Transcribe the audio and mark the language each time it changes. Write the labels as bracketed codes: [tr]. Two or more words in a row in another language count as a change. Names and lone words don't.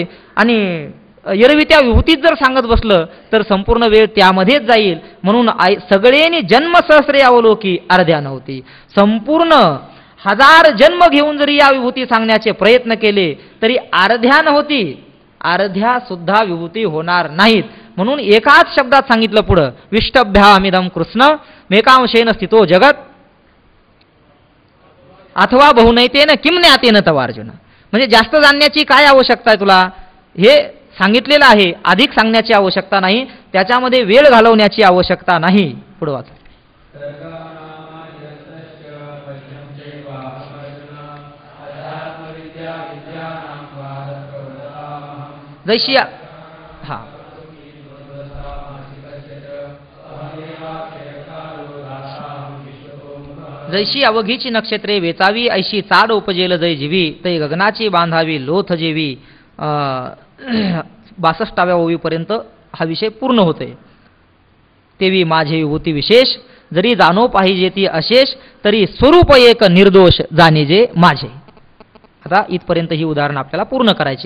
[mr] आणि एरवी त्या विभूतीत जर सांगत बसलं तर संपूर्ण वेळ त्यामध्येच जाईल. म्हणून सगळ्यांनी जन्म सहस्रे अवलोकी अर्ध्या नव्हती. संपूर्ण 1000 जन्म घेऊन जरी या विभूती सांगण्याचे प्रयत्न केले तरी अर्ध्या नव्हती, अर्ध्या सुद्धा विभूती होणार नाहीत. म्हणून एकाच शब्दात सांगितलं पुढं, [sa] विष्टभ्यामिदं कृष्ण मेकांशेन स्थितो जगत अथवा बहुनैतेन किम ज्ञातेन तव अर्जुन. [mr] म्हणजे जास्त जाणण्याची काय आवश्यकता आहे तुला? हे सांगितलेलं आहे, अधिक सांगण्याची आवश्यकता नाही, त्याच्यामध्ये वेळ घालवण्याची आवश्यकता नाही. पुढे वाचा. जैशी हा जैशी अवघीची नक्षत्रे वेचावी, ऐशी चाड उपजेल जय जीवी, तै गगनाची बांधावी लोथ जेवी. 62व्या ओवीपर्यंत हा विषय पूर्ण होतोय. तेवी माझे विभूती विशेष, जरी जाणो पाहिजे ती अशेष, तरी स्वरूप एक निर्दोष जाणीजे माझे. आता इथपर्यंत ही उदाहरण आपल्याला पूर्ण करायची.